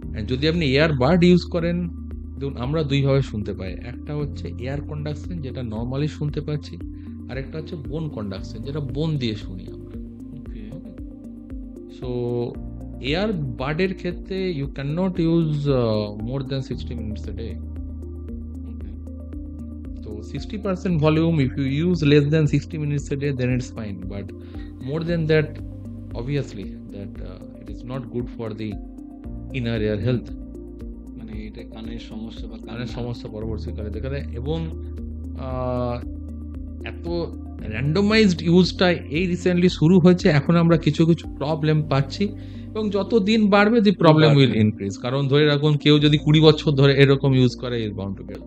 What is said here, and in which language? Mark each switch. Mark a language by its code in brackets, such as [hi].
[bn] যদি আপনি air bud use করেন, দেখুন আমরা দুইভাবে শুনতে পাই, একটা হচ্ছে এয়ার কন্ডাকশন যেটা নর্মালি শুনতে পাচ্ছি, আর একটা হচ্ছে বোন কন্ডাকশন যেটা বোন দিয়ে শুনি আমরা। [en] So air বাডের ক্ষেত্রে you can not use more than 60 minutes a day. So 60% volume, if you use less than 60 minutes a day, then it's fine. But more than that, obviously, that it is not good for the inner ear health. [bn] মানে এটা কানের সমস্যা বা কানের সমস্যা পরবর্তীকালে দেখা দেয়। এবং এত র্যান্ডমাইজড ইউজটা এই রিসেন্টলি শুরু হয়েছে, এখন আমরা কিছু কিছু প্রবলেম পাচ্ছি, এবং যত দিন বাড়বে [en] The problem will increase. [bn] কারণ ধরে রাখুন কেউ যদি 20 বছর ধরে এরকম ইউজ করে, [en] Is bound to get.